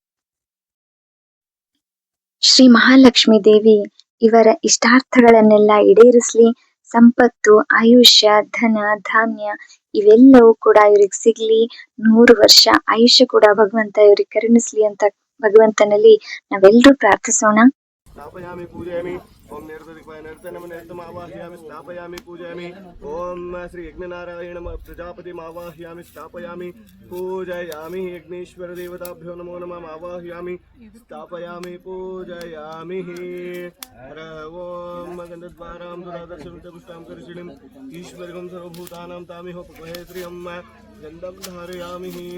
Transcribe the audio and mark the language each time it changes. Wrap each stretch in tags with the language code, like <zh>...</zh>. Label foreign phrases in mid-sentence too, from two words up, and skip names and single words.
<kn>ಶ್ರೀ ಮಹಾಲಕ್ಷ್ಮಿ ದೇವಿ ಇವರ ಇಷ್ಟಾರ್ಥಗಳನ್ನೆಲ್ಲ ಈಡೇರಿಸ್ಲಿ. ಸಂಪತ್ತು, ಆಯುಷ್ಯ, ಧನ, ಧಾನ್ಯ ಇವೆಲ್ಲವೂ ಕೂಡ ಇವ್ರಿಗೆ ಸಿಗ್ಲಿ. 100 ವರ್ಷ ಆಯುಷ್ಯ ಕೂಡ ಭಗವಂತ ಇವ್ರಿಗೆ ಕರುಣಿಸ್ಲಿ ಅಂತ ಭಗವಂತನಲ್ಲಿ ನಾವೆಲ್ಲರೂ ಪ್ರಾರ್ಥಿಸೋಣ.</kn> <sa>स्थापयामि पूजयामि ओम निर्तमावाहयामि स्थापयामि पूजयामि ओम श्री यज्ञनारायण प्रजापति आवाहयामि स्थापयामि पूजयामि यज्ञेश्वर देवताभ्यो नमो नमः आवाहयामि स्थापयामि पूजयामि ओम गन्धद्वारां दुरादर्शं पुष्टां करिषिणीं ईश्वरं सर्वभूतानां तामिह उपहेत्रियं गन्धं धारयामि</sa>